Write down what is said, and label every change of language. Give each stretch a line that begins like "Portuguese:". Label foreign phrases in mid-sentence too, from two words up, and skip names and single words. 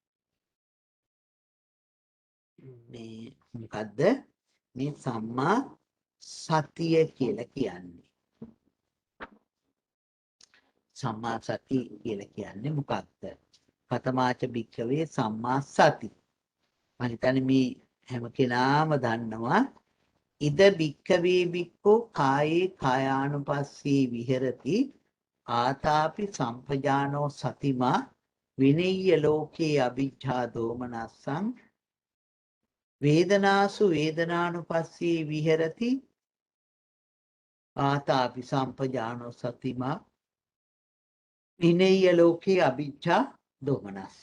Sinhala: මේ මොකද්ද මේ සම්මා සතිය කියලා කියන්නේ? සම්මා සති කියලා කියන්නේ මොකක්ද?
Pali: කතමාච භික්ඛවේ සම්මා සති.
Sinhala: මම හිතන්නේ මේ හැම කෙනාම දන්නවා.
Pali: ඉද භික්ඛවේ භික්ඛෝ කායේ කායානුපස්සී විහෙරති ආතාපි සම්පජානෝ සතිමා විනෙය්‍ය ලෝකේ අවිජ්ජා දෝමනස්සං වේදනාසු වේදනානුපස්සී විහෙරති ආතාපි සම්පජානෝ සතිමා විනේය ලෝකේ අවිච්ඡා දෝමනස්ස.